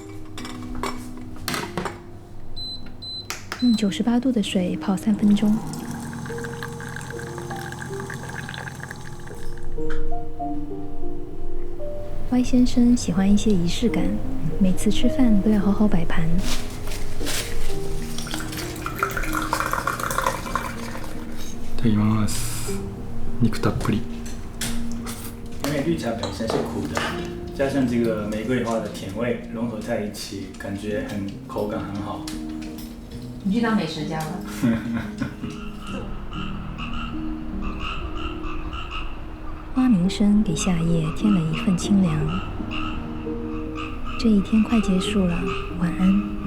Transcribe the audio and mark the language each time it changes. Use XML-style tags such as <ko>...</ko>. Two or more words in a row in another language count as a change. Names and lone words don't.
<zh>用98度的水泡3分钟。Y 先生喜欢一些仪式感，每次吃饭都要好好摆盘。</zh> <ja>いただきます。肉たっぷり。</ja> <zh>因为绿茶本身是苦的，加上这个玫瑰花的甜味融合在一起，感觉口感很好。你去当美食家了。花鸣声给夏夜添了一份清凉。这一天快结束了，晚安。</zh>